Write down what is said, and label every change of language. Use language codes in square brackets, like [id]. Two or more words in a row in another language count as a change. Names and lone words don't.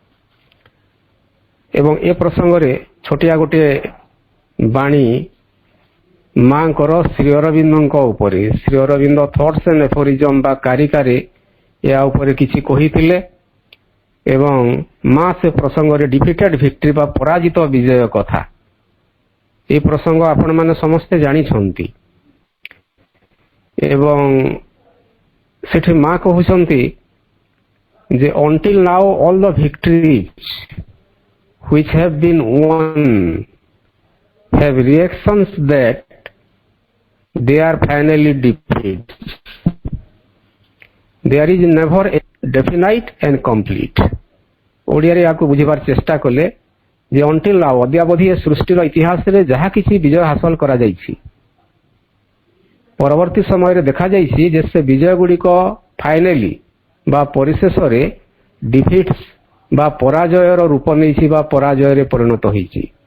[or] ଏବଂ ଏ ପ୍ରସଙ୍ଗରେ ଛୋଟିଆ ଗୋଟିଏ ବାଣୀ ମାଙ୍କର ଶ୍ରୀ ଅରବିନ୍ଦଙ୍କ ଉପରେ, ଶ୍ରୀ ଅରବିନ୍ଦ ଥଟ୍ସ ଏଣ୍ଡ ଏଫୋରିଜମ ବା କାରିକାରେ ଏହା ଉପରେ କିଛି କହିଥିଲେ ଏବଂ ମା ସେ ପ୍ରସଙ୍ଗରେ [en] defeated victory [or] ବା ପରାଜିତ ବିଜୟ କଥା, এই ପ୍ରସଙ୍ଗ ଆପଣମାନେ ସମସ୍ତେ ଜାଣିଛନ୍ତି। ଏବଂ ସେଠି ମା କହୁଛନ୍ତି ଯେ [en] until now all the victories which have been won have reactions that they are finally defeats. There is never a definite and complete. [or] ଓଡ଼ିଆରେ ୟାକୁ ବୁଝିବାର ଚେଷ୍ଟା କଲେ ଯେ [en] until now [or] ଅଦ୍ୟାବଧି ଏ ସୃଷ୍ଟିର ଇତିହାସରେ ଯାହା କିଛି ବିଜୟ ହାସଲ କରାଯାଇଛି, ପରବର୍ତ୍ତୀ ସମୟରେ ଦେଖାଯାଇଛି ଯେ ସେ ବିଜୟ ଗୁଡ଼ିକ ଫାଇନାଲି ବା ପରିଶେଷରେ ଡିଫିଟ୍ସ ବା ପରାଜୟର ରୂପ ନେଇଛି ବା ପରାଜୟରେ ପରିଣତ ହୋଇଛି।